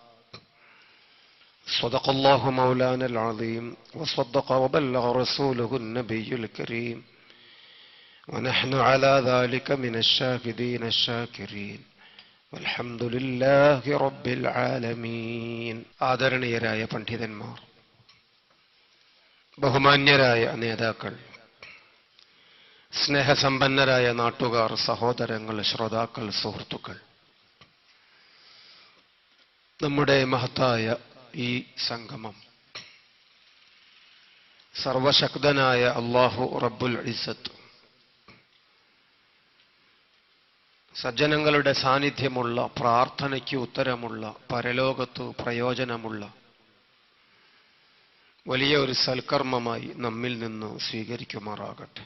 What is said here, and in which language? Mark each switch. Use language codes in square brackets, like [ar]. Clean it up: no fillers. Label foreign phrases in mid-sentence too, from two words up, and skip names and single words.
[ar] صدق الله مولانا العظيم وصدق وبلغ رسوله النبي الكريم ونحن على ذلك من الشاهدين الشاكرين والحمد لله رب العالمين. [ml] ആദരണീയരായ പണ്ഡിതന്മാർ, ബഹുമാന്യരായ നേതാക്കൾ, സ്നേഹസമ്പന്നരായ നാട്ടുകാർ, സഹോദരങ്ങൾ, ശ്രോതാക്കൾ, സുഹൃത്തുക്കൾ, നമ്മുടെ മഹത്തായ ഈ സംഗമം സർവശക്തനായ [ar] الله رب العزة [ml] സജ്ജനങ്ങളുടെ സാന്നിധ്യമുള്ള, പ്രാർത്ഥനയ്ക്ക് ഉത്തരമുള്ള, പരലോകത്ത് പ്രയോജനമുള്ള വലിയ ഒരു സൽക്കർമ്മമായി നമ്മിൽ നിന്ന് സ്വീകരിക്കുമാറാകട്ടെ.